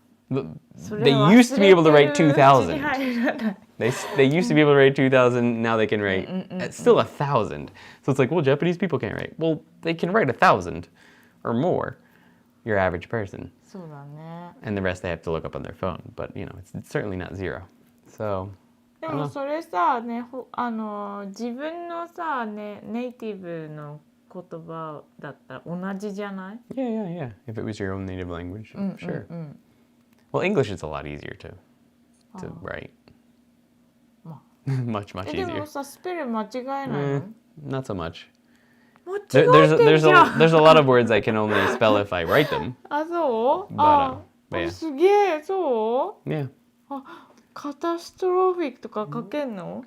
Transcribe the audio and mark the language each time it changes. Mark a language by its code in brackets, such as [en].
[en] They used to be able to write 2,000. They used to be able to write 2,000, now they can write still 1,000. So it's like, well, Japanese people can't write. Well, they can write 1,000 or more, your average person. [ja] そうだね。 [en] And the rest they have to look up on their phone. But, it's certainly not zero. So, [ja] でもそれさ、ね、自分のさ、ね、ネイティブの言葉だったら同じじゃない？ [en] Yeah. If it was your own native language, sure. Well, English is a lot easier to write. much [ja] で [en] easier. [ja] もさ、スペル間違えないの？ [en] Not so much. [ja] 間違えてんじゃん。 [en] There's a lot of words I can only spell if I write them. [ja] あ、そう？ [en] But yeah. [ja] すげえ、そう？ [en] Yeah. [ja] カタストロフィックとか書けんの？